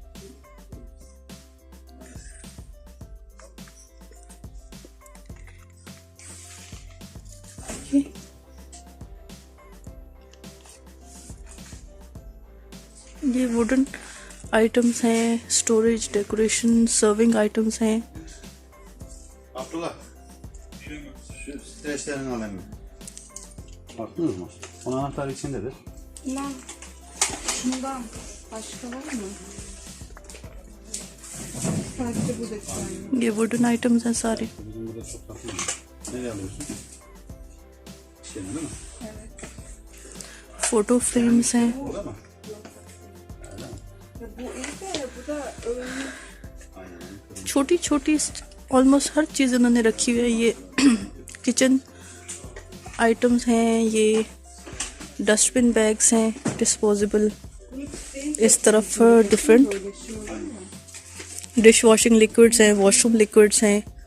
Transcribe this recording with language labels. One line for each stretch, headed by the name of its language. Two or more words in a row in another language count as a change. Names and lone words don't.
English: ये wooden items हैं, storage, decoration, serving items हैं।
Turkish: Abdullah, şu streçlerini alayım mı? Baktınız mı? Onun anahtarı içindedir. Lan şundan başka var mı? Sadece bu da güzel.
Urdu: ये
English: wooden items
Urdu: हैं सारे।
Turkish: Bizim burada çok takılıyor. Nereye alıyorsun? Şeyden değil mi? Evet.
English: photo frames हैं।
Turkish: Orada mı? Ya bu iyi de bu da öyle. Aynen.
Urdu: چھوٹی چھوٹی آلموسٹ ہر چیز انہوں نے رکھی ہوئی ہے۔ یہ
English: kitchen items
Urdu: ہیں، یہ
English: dustbin bags
Urdu: ہیں ڈسپوزیبل. اس طرف
English: different dish washing liquids हैं, washroom liquids हैं।